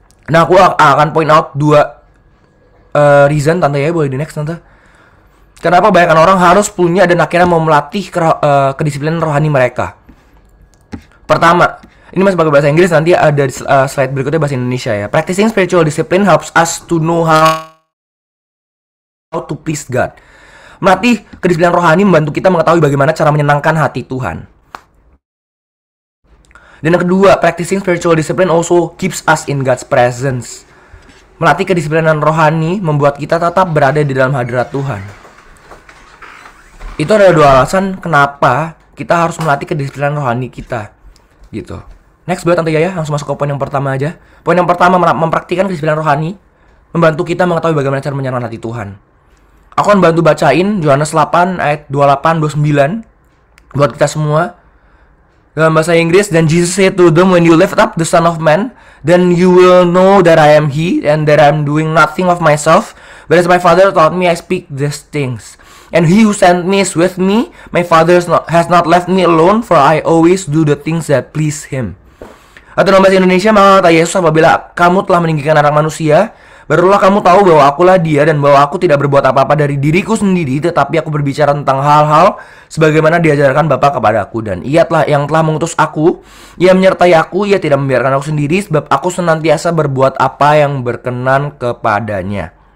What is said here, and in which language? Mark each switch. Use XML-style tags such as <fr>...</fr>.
<id>Nah, aku akan</id> <en>point out 2 reason,</en> <id>tante ya, boleh di next tante. Kenapa banyak orang harus punya dan akhirnya mau melatih kedisiplinan rohani mereka. Pertama, ini masih pakai bahasa Inggris, nanti ada slide berikutnya bahasa Indonesia ya.</id> <en>Practicing spiritual discipline helps us to know how to please God.</en> <id>Melatih kedisiplinan rohani membantu kita mengetahui bagaimana cara menyenangkan hati Tuhan. Dan yang kedua,</id> <en>practicing spiritual discipline also keeps us in God's presence.</en> <id>Melatih kedisiplinan rohani membuat kita tetap berada di dalam hadirat Tuhan. Itu ada 2 alasan kenapa kita harus melatih kedisiplinan rohani kita. Gitu. Next, buat tante Yaya, langsung masuk ke poin yang pertama aja. Poin yang pertama, mempraktikkan kedisiplinan rohani membantu kita mengetahui bagaimana cara menyenangkan hati Tuhan. Aku akan bantu bacain Yohanes 8 ayat 28-29 buat kita semua. Dalam bahasa Inggris,</id> <en>dan Jesus said to them, when you lift up the Son of Man, then you will know that I am He, and that I am doing nothing of myself, but as my Father taught me, I speak these things. And He who sent me is with me. My Father has not left me alone, for I always do the things that please Him.</en> <id>Atau dalam bahasa Indonesia, maka kata Yesus, apabila kamu telah meninggikan anak manusia, barulah kamu tahu bahwa akulah Dia, dan bahwa aku tidak berbuat apa-apa dari diriku sendiri, tetapi aku berbicara tentang hal-hal sebagaimana diajarkan Bapa kepadaku. Dan Ia yang telah mengutus aku, Ia menyertai aku, Ia tidak membiarkan aku sendiri, sebab aku senantiasa berbuat apa yang berkenan kepadanya.</id>